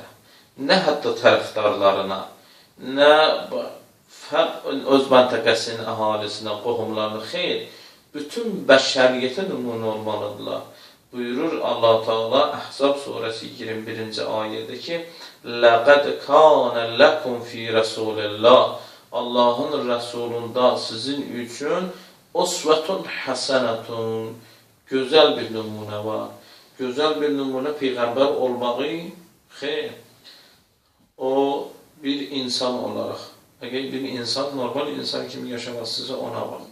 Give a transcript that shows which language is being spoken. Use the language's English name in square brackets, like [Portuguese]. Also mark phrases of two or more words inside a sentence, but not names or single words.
[Azerbaijani] Nə hətta tərəfdarlarına, nə öz məntəqəsinin əhalisinə, qohumlarına, xeyr, bütün bəşəriyyətə nümunə olmalıdırlar. Buyurur Allah Teala Əhzab surəsi 21-ci ayədə ki, [Arabic] لَقَدْ كَانَ لَكُمْ فِي رَسُولِ اللّٰهِ [Azerbaijani] Allahın Rəsulunda sizin üçün [Arabic] أسوة حسنة, [Azerbaijani] gözəl bir nümunə var. Gözəl bir nümunə Peyğəmbər olmağı, xeyr, o bir insan olaraq, əgər bir insan, normal insan kimi yaşamasınızsa ona var.